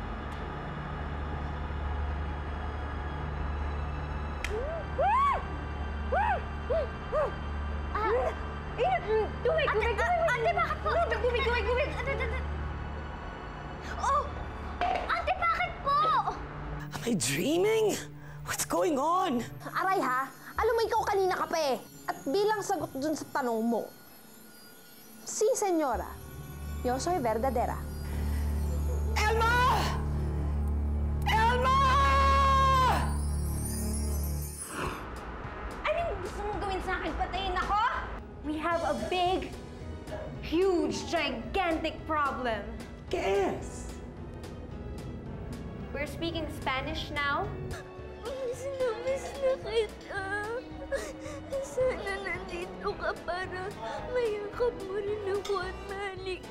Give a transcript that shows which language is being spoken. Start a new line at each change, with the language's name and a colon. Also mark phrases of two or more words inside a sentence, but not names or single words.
Filipino: Gumig! Ate, bakit po? Gumig! Oh! Ate, bakit po?
English: Am I dreaming? What's going on?
Filipino: Aray ha, alam mo ikaw kanina ka pa eh. At bilang sagot dun sa tanong mo, si senyora,
Spanish: yo soy verdadera.
Filipino: Elma! Elma! Anong gusto mong gawin sa akin? Patayin ako?
English: We have a big, huge, gigantic problem. Guess. We're speaking Spanish now.
Filipino: Miss na kita. Sana nandito ka para mayakap mo rin ako at mahal